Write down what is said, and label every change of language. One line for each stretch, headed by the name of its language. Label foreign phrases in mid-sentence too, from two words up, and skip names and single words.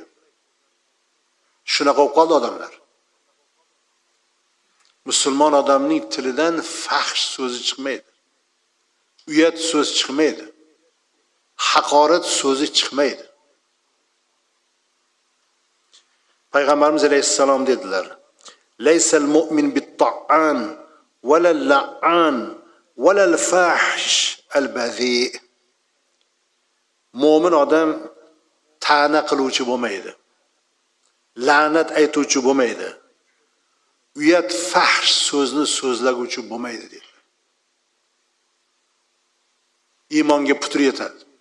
Uzbek: Shunaqa bo'lib qoldi odamlar. Musulmon odamning tilidan fahsh so'zi chiqmaydi. Uyat so'z chiqmaydi. Haqorat so'zi chiqmaydi. Payg'ambarimiz alayhissalom dedilar:
Arabic: "ليس المؤمن بالطعان ولا اللعان ولا الفاحش البذيء."
Uzbek: Mo'min odam ta'na qiluvchi bo'lmaydi. La'nat aytuvchi bo'lmaydi. Uyat fahsh so'zni so'zlaguvchi bo'lmaydi dedi. Iymonga putur yetadi.